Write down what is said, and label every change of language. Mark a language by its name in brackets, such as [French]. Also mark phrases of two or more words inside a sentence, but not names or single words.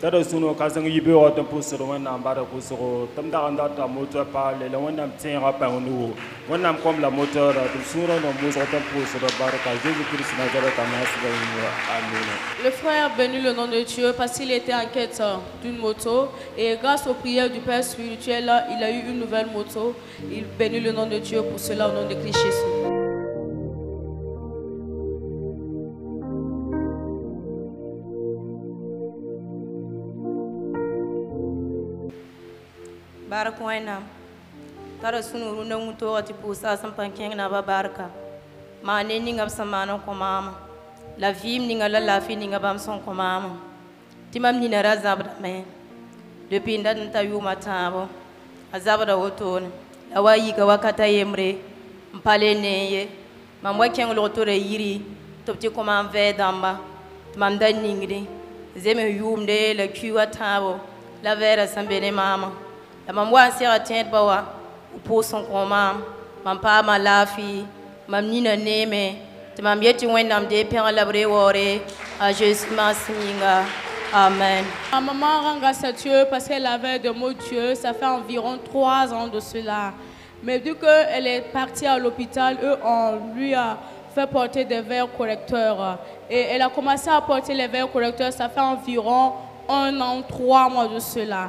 [French] Le frère bénit le nom de Dieu parce qu'il était en quête d'une moto et grâce aux prières du Père spirituel, il a eu une nouvelle moto. Il bénit le nom de Dieu pour cela au nom de Christ Jésus. [Mossi] Baraka wẽnnaam tara sũ-nuuru ne wũ-toogã tɩ pʋʋsa sẽn pa kẽng nabã barka maa ne ninga b sẽn maan n kõ maamã la vɩɩm ninga la laafɩ ninga bãmb sẽn kõ maamã tɩ mam nina ra zabdame depuis n dat n ta yʋʋma tãabo a zabda wotone la wa yika wakata yembre n pa le ne ye mam wa kẽng log-tore yiri tɩ b tɩ kõ maam vɛɛ dãmba tɩ mam da ningde zems yʋʋmde la kui wa tãabo la vɛɛra sẽn be ne maamã la mam wa n sɛga tẽedbã wa pʋʋs n kõ maam mam paama laafɩ mam nina neeme tɩ mam yet tɩ wẽnnaam dee pẽg la b ree waoore a Jésus maasẽ yĩnga. Amen. [French] Ma maman rend grâce à Dieu parce qu'elle avait de mots Dieu. Ça fait environ 3 ans de cela. Mais vu qu'elle est partie à l'hôpital, eux, on lui a fait porter des verres correcteurs. Et elle a commencé à porter les verres correcteurs. Ça fait environ 1 an, 3 mois de cela.